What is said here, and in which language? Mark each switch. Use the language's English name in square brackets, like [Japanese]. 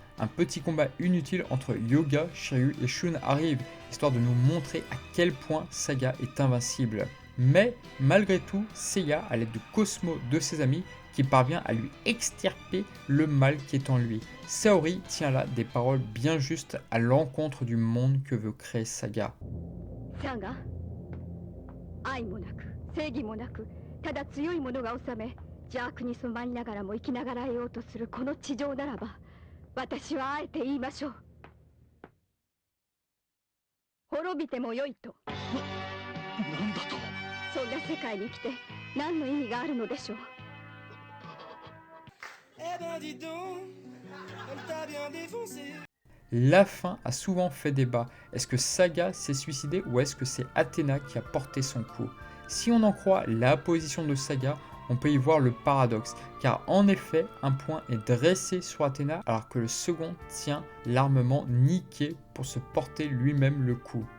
[French] Un petit combat inutile entre Yoga, Shiryu et Shun arrive, histoire de nous montrer à quel point Saga est invincible. Mais malgré tout, Seiya, à l'aide de Cosmo de ses amis, qui parvient à lui extirper le mal qui est en lui. Saori tient là des paroles bien justes à l'encontre du monde que veut créer Saga. [Japanese] Saga, 愛もなく正義もなく、ただ強い者が治め、邪悪に染まりながらも生きながらえようとするこの地上ならば、私はあえて言いましょう。滅びてもよいと。なんだと。そんな世界に来て何の意味があるのでしょう。 [French] Eh ben dis donc, elle t'a bien défoncé. La fin a souvent fait débat. Est-ce que Saga s'est suicidé ou est-ce que c'est Athéna qui a porté son coup? Si on en croit la position de Saga, on peut y voir le paradoxe, car en effet, un point est dressé sur Athéna alors que le second tient l'armement niqué pour se porter lui-même le coup.